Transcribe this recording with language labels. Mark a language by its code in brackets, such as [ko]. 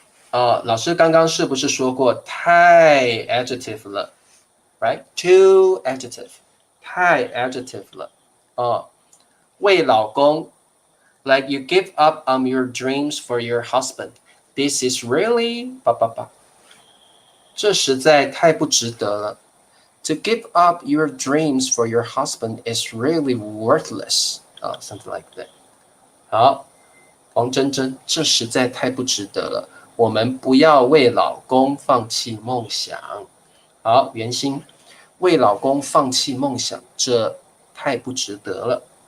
[zh] 老师刚刚是不是说过太 adjective 了 ，right? [en] Too adjective， 太 adjective 了。 [zh] 为老公 [en] ，like you give up on your dreams for your husband. This is really [zh] 这实在太不值得了。 [en] To give up your dreams for your husband is really worthless. Something like that. [zh] 好，黄真真，这实在太不值得了。我们不要为老公放弃梦想。好，圆心，为老公放弃梦想，这太不值得了。